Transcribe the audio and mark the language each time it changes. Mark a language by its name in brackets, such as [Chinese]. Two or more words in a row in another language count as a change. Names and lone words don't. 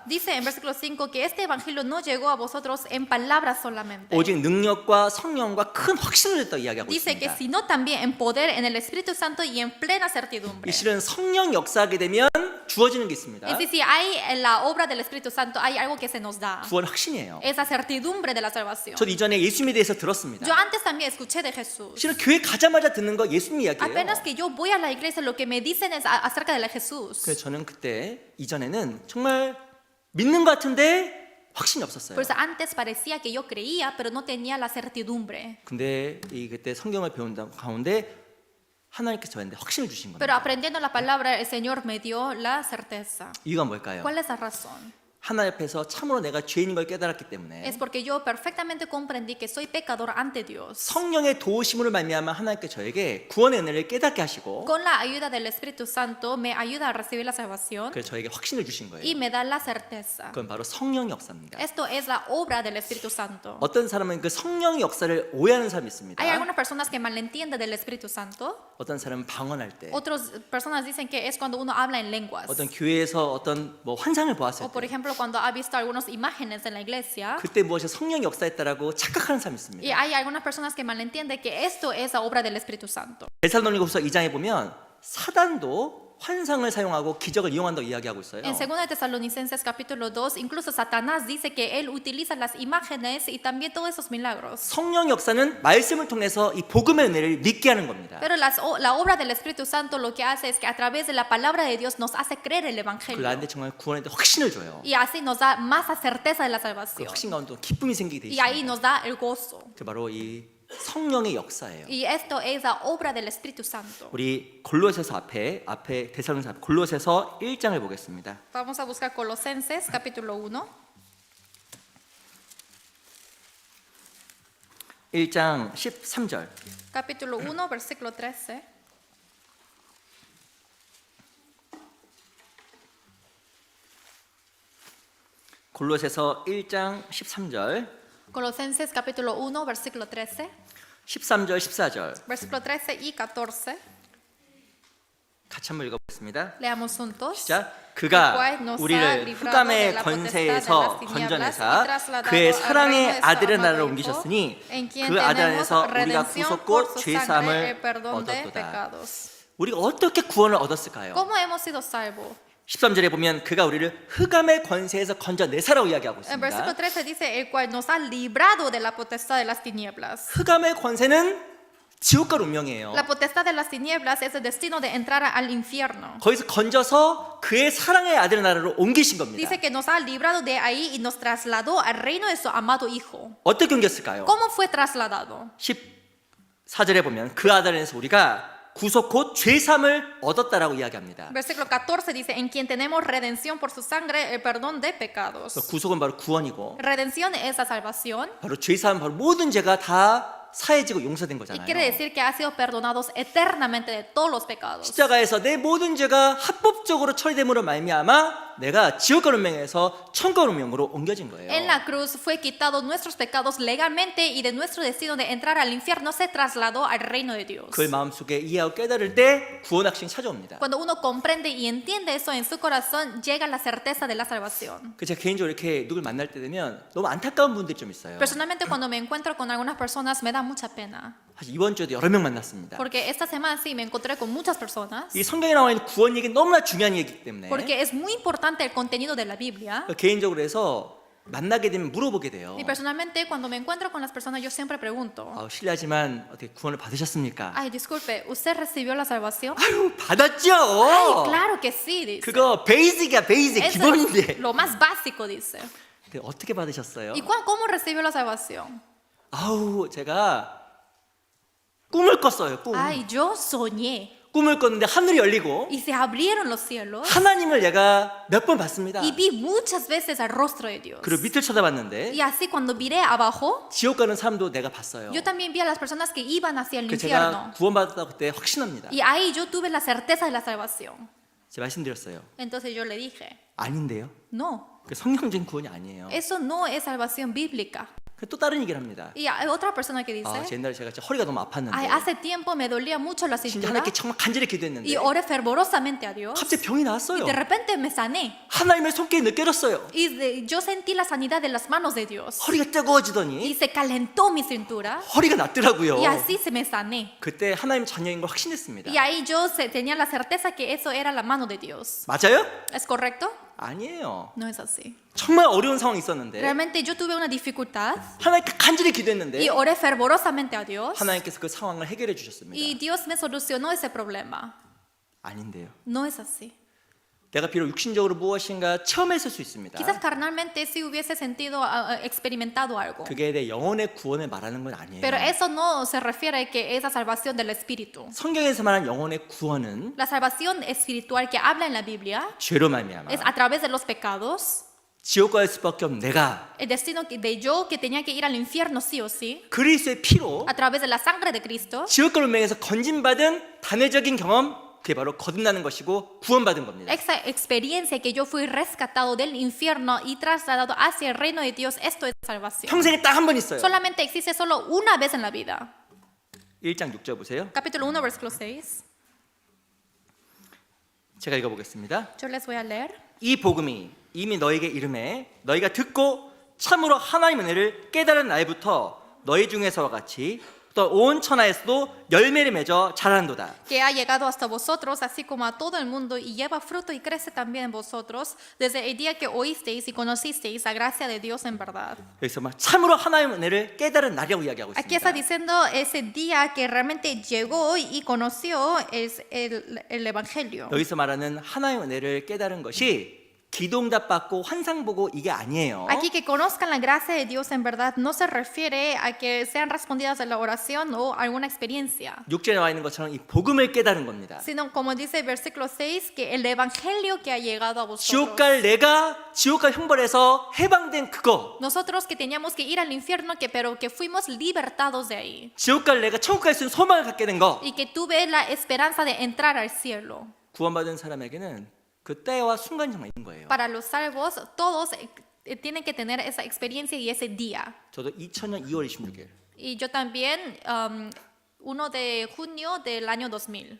[Spanish] Dice en versículo 5 que este evangelio no llegó a vosotros en palabras solamente. [Korean] 오직 능력과 성령과 큰 확신을 줬다 이야기하고 [Spanish] Dice que [Korean] 있습니다. [Spanish] sino también en poder, en el Espíritu Santo y en plena certidumbre. [Korean] 이 실은 성령 역사하게 되면 주어지는 게 있습니다. [Spanish] Es decir, hay en la obra del Espíritu Santo, hay algo que se nos da. [Korean] 구원 확신이에요. [Spanish] Esa certidumbre de la salvación. [Korean] 전 이전에 예수님에 대해서 들었습니다. [Spanish] Yo antes también escuché de Jesús. [Korean] 실은 교회 가자마자 듣는 거 예수님 이야기예요. [Spanish] Apenas que yo voy a la iglesia, lo que me dicen es acerca de Jesús. [Korean] 그래서 저는 그때 이전에는 정말 믿는 것 같은데 확신이 없었어요. [Spanish] Por eso antes parecía que yo creía, pero no tenía la certidumbre. [Korean] 근데 그때 성경을 배운다 가운데 하나님께서 저한테 확신을 주신 [Spanish] Pero [Korean] 겁니다. [Spanish] aprendiendo la palabra, el Señor me dio la certeza. [Korean] 이유가 뭘까요? [Spanish] ¿Cuál es la razón? [Korean] 하나님 앞에서 참으로 내가 죄인인 걸 깨달았기 때문에 [Spanish] Es porque yo perfectamente comprendí que soy pecador ante Dios. [Korean] 성령의 도우심으로 말미암아 하나님께 저에게 구원의 은혜를 깨닫게 하시고 [Spanish] Con la ayuda del Espíritu Santo me ayuda a recibir la salvación [Korean] 그래서 저에게 확신을 주신 [Spanish] y [Korean] 거예요. [Spanish] me da la certeza. [Korean] 그건 바로 성령의 역사입니다. [Spanish] Esto es la obra del Espíritu Santo. [Korean] 어떤 사람은 그 성령의 역사를 오해하는 사람이 있습니다. [Spanish] Hay algunas personas que malentienden del Espíritu Santo. [Korean] 어떤 사람은 방언할 때, [Spanish] Otras personas dicen que es cuando uno habla en lenguas. [Korean] 어떤 교회에서 어떤 뭐 환상을 보았을 [Spanish] O por [Korean] 때, [Spanish] ejemplo cuando ha visto algunas imágenes en la iglesia. [Korean] 그때 무엇이 성령의 역사했다라고 착각하는 사람이 [Spanish] Y [Korean] 있습니다. [Spanish] hay algunas personas que malentienden que esto es la obra del Espíritu Santo. [Korean] 데살로니가후서 2장에 보면 사단도 환상을 사용하고 기적을 이용한다고 이야기하고 있어요. [Spanish] En 2 de Tesalonicenses capítulo 2, incluso Satanás dice que él utiliza las imágenes y también todos esos milagros. [Korean] 성령 역사는 말씀을 통해서 이 복음의 은혜를 믿게 하는 겁니다. [Spanish] Pero la obra del Espíritu Santo lo que hace es que a través de la palabra de Dios nos hace creer el [Korean] 그 [Spanish] Evangelio. [Korean] 나한테 정말 구원에 대해 확신을 줘요. [Spanish] Y así nos da más certeza de la [Korean] 그 [Spanish] salvación. [Korean] 확신 가운데 기쁨이 생기게 돼 [Spanish] Y ahí [Korean] 있습니다. [Spanish] nos da el gozo. [Korean] 그 바로 이 성령의 역사예요. [Spanish] Y esto es la obra del Espíritu Santo. [Korean] 우리 골로새서 앞에 데살로니가서 앞에 골로새서 1장을 보겠습니다. [Spanish] Vamos a buscar Colosenses capítulo 1. [Korean] 1장 13절. [Spanish] Capítulo 1, versículo 13. [Korean] 골로새서 1장 13절, [Spanish] Colosenses capítulo 1, versículo 13. [Korean] 13절, 14절 [Spanish] Versículo 13 y 14. [Korean] 같이 한번 읽어보겠습니다. [Spanish] Leamos juntos. [Korean] 시작. [Spanish] el [Korean] 그가 [Spanish] cual nos ha [Korean] 우리를 [Spanish] librado de [Korean] 흑암의 [Spanish] la [Korean] 권세에서 [Spanish] potestad de las tinieblas [Korean] 건져내사 [Spanish] y trasladado [Korean] 그의 [Spanish] al [Korean] 사랑의 [Spanish] reino de su [Korean] 아들의 [Spanish] amado [Korean] 나라로 [Spanish] Hijo, [Korean] 옮기셨으니 [Spanish] en quien [Korean] 그 아들 [Spanish] tenemos [Korean] 안에서 우리가 [Spanish] redención por [Korean] 구속고 [Spanish] su [Korean] 죄 [Spanish] sangre, el [Korean] 사함을 [Spanish] perdón de [Korean] 얻었도다. [Spanish] pecados. [Korean] 우리가 어떻게 구원을 얻었을까요? [Spanish] ¿Cómo hemos sido salvos? [Korean] 13절에 보면 그가 우리를 흑암의 권세에서 건져내사라고 이야기하고 [Spanish] En versículo [Korean] 있습니다. [Spanish] 13 dice, el cual nos ha librado de la potestad de las tinieblas. [Korean] 흑암의 권세는 지옥과 운명이에요. [Spanish] La potestad de las tinieblas es el destino de entrar al infierno. [Korean] 거기서 건져서 그의 사랑의 아들의 나라로 옮기신 겁니다. [Spanish] Dice que nos ha librado de ahí y nos trasladó al reino de su amado Hijo. [Korean] 어떻게 옮겼을까요? [Spanish] ¿Cómo fue trasladado? [Korean] 14절에 보면 그 아들 안에서 우리가 구속 곧 죄삼을 얻었다라고 이야기합니다. [Spanish] Versículo 14 dice, en quien tenemos redención por su sangre, el perdón de pecados. [Korean] 구속은 바로 구원이고 [Spanish] Redención es la salvación [Korean] 바로 죄사함은 바로 모든 죄가 다 사해지고 용서된 [Spanish] y [Korean] 거잖아요. [Spanish] quiere decir que ha sido perdonados eternamente de todos los pecados. [Korean] 십자가에서 내 모든 죄가 합법적으로 처리됨으로 말미암아 내가 지옥과 운명에서 천과 운명으로 옮겨진 거예요. [Spanish] En la cruz fue quitado nuestros pecados legalmente y de nuestro destino de entrar al infierno se trasladó al reino de Dios. [Korean] 그걸 마음속에 이해하고 깨달을 때 구원 확신이 찾아옵니다. [Spanish] Cuando uno comprende y entiende eso en su corazón, llega la certeza de la salvación. [Korean] 그 제가 개인적으로 이렇게 누굴 만날 때 되면 너무 안타까운 분들이 좀 있어요. [Spanish] Personalmente, cuando me encuentro con algunas personas, me da mucha pena. [Korean] 사실 이번 주에도 여러 명 만났습니다. [Spanish] Porque esta semana sí me encontré con muchas personas. [Korean] 이 성경에 나와 있는 구원 얘기 너무나 중요한 얘기이기 때문에 [Spanish] Porque es muy importante el contenido de la Biblia. [Korean] 개인적으로 해서 만나게 되면 물어보게 돼요. [Spanish] Y personalmente, cuando me encuentro con las personas, yo siempre pregunto, [Korean] 실례하지만 어떻게 구원을 받으셨습니까? [Spanish] ay, disculpe, ¿usted recibió la salvación? [Korean] 아유 받았죠. [Spanish] Ay, claro que sí, dice. [Korean] 그거 베이직이야 베이직 [Spanish] Eso [Korean] 기본인데. [Spanish] es lo más básico, dice. [Korean] 근데 어떻게 받으셨어요? [Spanish] ¿Y cómo recibió la salvación? [Korean] 제가 꿈을 꿨어요. 꿈. [Spanish] Ay, yo soñé. [Korean] 꿈을 꿨는데 하늘이 열리고 [Spanish] y se abrieron los cielos [Korean] 하나님을 내가 몇 번 봤습니다. [Spanish] y vi muchas veces el rostro de Dios. [Korean] 그리고 밑을 쳐다봤는데 [Spanish] Y así cuando miré abajo, [Korean] 지옥 가는 사람도 내가 봤어요. [Spanish] yo también vi a las personas que iban hacia el [Korean] 그 [Spanish] infierno. [Korean] 제가 구원받았다고 그때 확신합니다. [Spanish] Y ahí yo tuve la certeza de la salvación. [Korean] 제가 말씀드렸어요. [Spanish] Entonces yo le dije, [Korean] 아닌데요. [Spanish] no, [Korean] 그 성경적인 구원이 아니에요. [Spanish] eso no es salvación bíblica. [Korean] 또 다른 얘기를 합니다. [Spanish] Y hay otra persona que [Korean] 아, [Spanish] dice, [Korean] 옛날에 제가 진짜 허리가 너무 아팠는데 [Spanish] hace tiempo me dolía mucho la [Korean] 진짜 [Spanish] cintura [Korean] 하나님께 정말 간절히 기도했는데 [Spanish] y oré fervorosamente a Dios [Korean] 갑자기 병이 [Spanish] y [Korean] 나왔어요. [Spanish] de repente me sané. [Korean] 하나님의 손길이 느껴졌어요. [Spanish] Y yo sentí la sanidad de las manos de Dios [Korean] 허리가 [Spanish] y [Korean] 뜨거워지더니 [Spanish] se calentó mi cintura [Korean] 허리가 낫더라고요. [Spanish] y así se me sané. [Korean] 그때 하나님 자녀인 걸 확신했습니다. [Spanish] Y ahí yo tenía la certeza que eso era la mano de Dios. [Korean] 맞아요? [Spanish] ¿Es correcto? [Korean] 아니에요. [Spanish] No es así. [Korean] 정말 어려운 상황이 있었는데 [Spanish] Realmente yo tuve una dificultad [Korean] 하나님께 간절히 기도했는데 [Spanish] y oré fervorosamente a Dios [Korean] 하나님께서 그 상황을 해결해 주셨습니다. [Spanish] y Dios me solucionó ese problema. [Korean] 아닌데요. [Spanish] No es así. [Korean] 내가 비록 육신적으로 무엇인가 체험했을 수 있습니다. [Spanish] Quizás carnalmente sí hubiese sentido, experimentado algo. [Korean] 그게 내 영혼의 구원을 말하는 건 아니에요. [Spanish] Pero eso no se refiere a que esa salvación del espíritu. [Korean] 성경에서 말하는 영혼의 구원은 [Spanish] La salvación espiritual que habla en la Biblia [Korean] 죄로 말미암아 [Spanish] es a través de los pecados. [Korean] 지옥 갈 수밖에 없는 내가 [Spanish] El destino de yo que tenía que ir al infierno sí o sí, [Korean] 그리스도의 피로 [Spanish] a través de la sangre de Cristo, [Korean] 지옥 갈 운명에서 건진받은 단회적인 경험, 그게 바로 거듭나는 것이고 구원받은 겁니다. [Spanish] esa experiencia que yo fui rescatado del infierno y trasladado hacia el reino de Dios, esto es salvación. [Korean] 평생에 딱 한 번 있어요. [Spanish] Solamente existe solo una vez en la vida. [Korean] 1장 6절 보세요. [Spanish] Capítulo 1, versículo 6. [Korean] 제가 읽어보겠습니다. [Spanish] Yo les voy a leer. [Korean] 이 복음이 이미 너에게 이름에 너희가 듣고 참으로 하나님의 은혜를 깨달은 날부터 너희 중에서와 같이 또 온 천하에서도 열매를 맺어 자란도다. [Spanish] Que ha llegado hasta vosotros, así como a todo el mundo, y lleva fruto y crece también en vosotros, desde el día que oísteis y conocisteis la gracia de Dios en verdad. [Korean] 여기서 막 참으로 하나님의 은혜를 깨달은 날이라고 이야기하고 [Spanish] Aquí está [Korean] 있습니다. [Spanish] diciendo ese día que realmente llegó y conoció es el Evangelio. [Korean] 여기서 말하는 하나님의 은혜를 깨달은 것이 기도응답 받고 환상 보고 이게 아니에요. [Spanish] Aquí que conozcan la gracia de Dios en verdad no se refiere a que sean respondidas a la oración o alguna experiencia, [Korean] 6절에 나와 있는 것처럼 이 복음을 깨달은 겁니다. [Spanish] sino como dice el versículo 6, que el Evangelio que ha llegado a [Korean] 지옥 [Spanish] vosotros. [Korean] 갈 내가 지옥 갈 형벌에서 해방된 그거, [Spanish] Nosotros que teníamos que ir al infierno, pero que fuimos libertados de ahí. [Korean] 지옥 갈 내가 천국 갈 수 있는 소망을 갖게 된 거, [Spanish] Y que tuve la esperanza de entrar al cielo. [Korean] 구원받은 사람에게는 그 때와 순간이 정말 있는 거예요. [Spanish] Para los salvos, todos tienen que tener esa experiencia y ese día. [Korean] 저도 2000년 2월 26일 [Spanish] Y yo también, 1 de junio del año 2000.